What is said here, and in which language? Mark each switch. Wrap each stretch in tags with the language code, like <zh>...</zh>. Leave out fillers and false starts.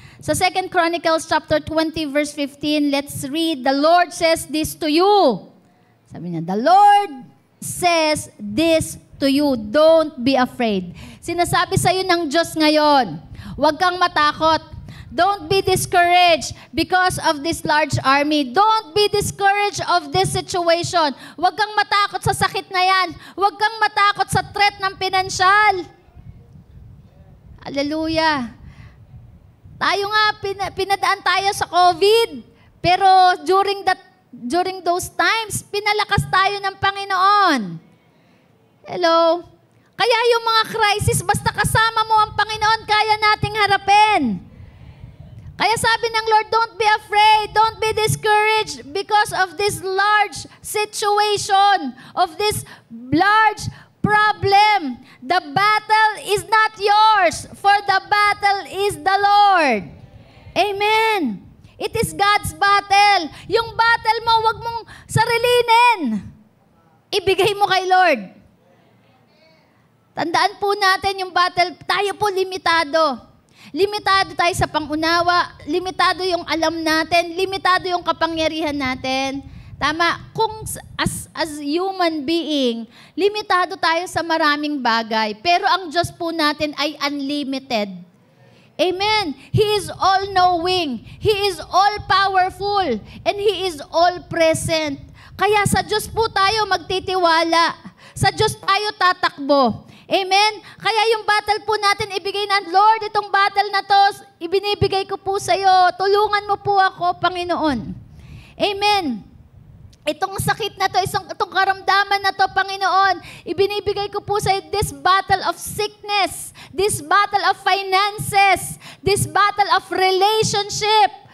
<en>Sa 2 Chronicles chapter 20 verse 15, let's read, the Lord says this to you.</en> <tl>Sabi niya,</tl> <en>the Lord says this to you, don't be afraid.</en> <tl>Sinasabi sa iyo ng Diyos ngayon, huwag kang matakot.</tl> <en>Don't be discouraged because of this large army. Don't be discouraged of this situation.</en> <tl>Huwag kang matakot sa sakit na yan. Huwag kang matakot sa threat ng pinansyal. Hallelujah. Tayo nga, pinadaan tayo sa COVID. Pero</tl> <en>during those times,</en> <tl>pinalakas tayo ng Panginoon. Hello? Kaya yung mga crisis, basta kasama mo ang Panginoon, kaya nating harapin. Kaya sabi ng</tl> <en>Lord, don't be afraid, don't be discouraged because of this large situation, of this large problem. The battle is not yours, for the battle is the Lord. Amen. It is God's battle.</en> <tl>Yung battle mo, wag mong sarilinin. Ibigay mo kay Lord. Tandaan po natin yung battle, tayo po limitado. Limitado tayo sa pangunawa, limitado yung alam natin, limitado yung kapangyarihan natin. Tama, kung</tl> <en>as human being,</en> <tl>limitado tayo sa maraming bagay, pero ang Diyos po natin ay unlimited. Amen.</tl> <en>He is all-knowing, He is all-powerful, and He is all-present.</en> <tl>Kaya sa Diyos po tayo magtitiwala, sa Diyos tayo tatakbo. Amen? Kaya yung battle po natin, ibigay na, Lord, itong battle na to, ibinibigay ko po sa iyo. Tulungan mo po ako, Panginoon. Amen. Itong sakit na to, itong karamdaman na to, Panginoon, ibinibigay ko po sa iyo</tl> <en>this battle of sickness, this battle of finances, this battle of relationship.</en>